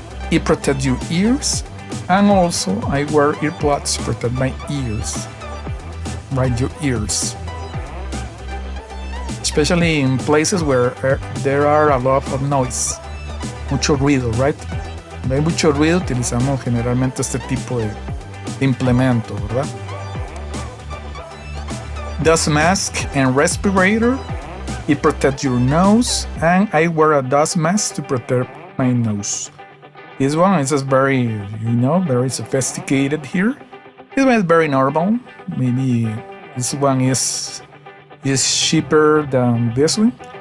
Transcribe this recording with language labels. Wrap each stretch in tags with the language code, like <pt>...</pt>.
<en>It protects your ears, and also I wear earplugs to protect my ears, right? Your ears. Especially in places where there are a lot of noise,</en> <es>mucho ruido,</es> <en>right?</en> <es>Cuando hay mucho ruido utilizamos generalmente este tipo de implemento, ¿verdad?</es> <en>Dust mask and respirator. It protects your nose, and I wear a dust mask to protect my nose. This one is just very, very sophisticated here. This one is very normal. Maybe this one is cheaper than this one.</en>